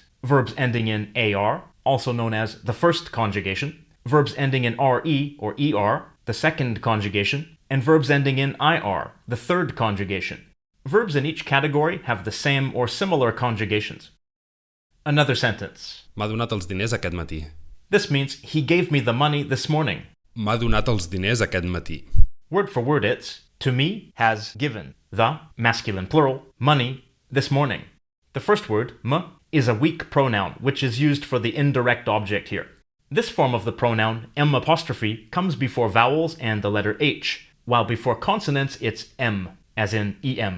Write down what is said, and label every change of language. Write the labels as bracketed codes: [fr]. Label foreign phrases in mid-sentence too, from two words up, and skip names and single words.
[en] Verbs ending in AR, also known as the first conjugation, verbs ending in RE or ER, the second conjugation, and verbs ending in IR, the third conjugation. Verbs in each category have the same or similar conjugations. Another sentence. [ca] M'ha donat els diners aquest matí. [en] This means he gave me the money this morning. [ca] M'ha donat els diners aquest matí. [en] Word for word it's, to me, has given. The, masculine plural, money, this morning. The first word, m, is a weak pronoun, which is used for the indirect object here. This form of the pronoun, m apostrophe, comes before vowels and the letter h, while before consonants it's m, as in em.